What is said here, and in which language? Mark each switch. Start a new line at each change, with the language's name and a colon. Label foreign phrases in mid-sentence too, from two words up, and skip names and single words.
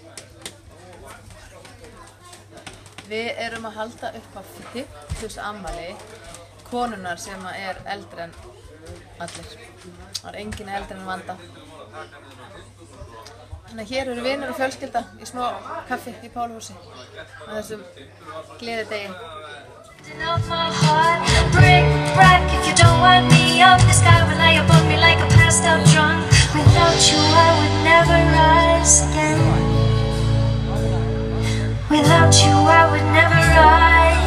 Icelandic: Við erum að halda upp á 50. afmæli konunnar sem er eldri en allir. Það er enginn eldri en Vanda. Þannig að hér eru vinir og fjölskylda í smá kaffi í Páluhúsi á þessum gleðidegi.
English: Of my heart, brick break. If you don't want me up, the sky will lie above me like a passed out drunk. Without you, I would never rise again. Without you, I would never rise.